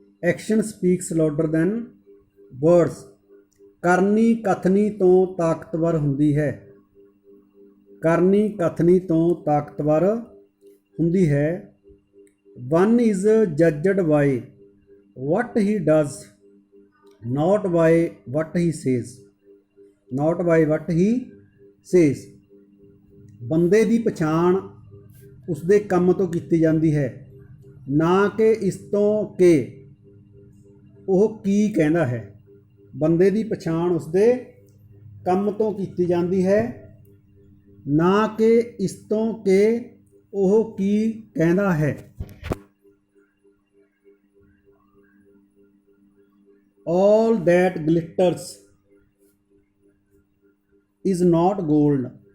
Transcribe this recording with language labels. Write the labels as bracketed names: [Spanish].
[English] Action speaks louder than words. [Punjabi] ਕਰਨੀ ਕਥਨੀ ਤੋਂ ਤਾਕਤਵਰ ਹੁੰਦੀ ਹੈ। ਕਰਨੀ ਕਥਨੀ ਤੋਂ ਤਾਕਤਵਰ ਹੁੰਦੀ ਹੈ। [English] One is judged by what he does, not by what he says. Not by what he says. [Punjabi] ਬੰਦੇ ਦੀ ਪਛਾਣ ਉਸਦੇ ਕੰਮ ਤੋਂ ਕੀਤੀ ਜਾਂਦੀ ਹੈ ਨਾ ਕਿ ਇਸ ਤੋਂ ਕਿ ਉਹ ਕੀ ਕਹਿੰਦਾ ਹੈ। ਬੰਦੇ ਦੀ ਪਛਾਣ ਉਸਦੇ ਕੰਮ ਤੋਂ ਕੀਤੀ ਜਾਂਦੀ ਹੈ ਨਾ ਕਿ ਇਸ ਤੋਂ ਕਿ ਉਹ ਕੀ ਕਹਿੰਦਾ ਹੈ। [English] All that glitters is not gold.